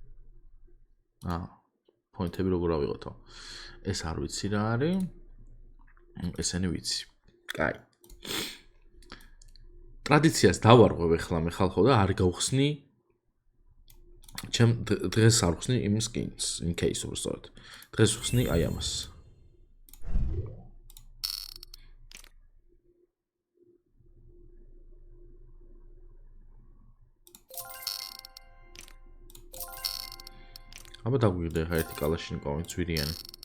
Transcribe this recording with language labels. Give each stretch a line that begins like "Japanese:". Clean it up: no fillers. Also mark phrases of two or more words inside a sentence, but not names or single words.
Georgian: პოინტები როგორ ავიღოთო? ეს არ ვიცი რა არის. ესენი ვიცი. კაი. ტრადიციას დავარღვევ ახლა მე ხალხო და არ გავხსნი დღეს არ ვხსნი იმ
English: skins, in case
Georgian: უბრალოდ. დღეს ვხსნი აი ამას. აბა დაგვიგდა ხა ერთი კალაშნიკოვი ძვირიანი.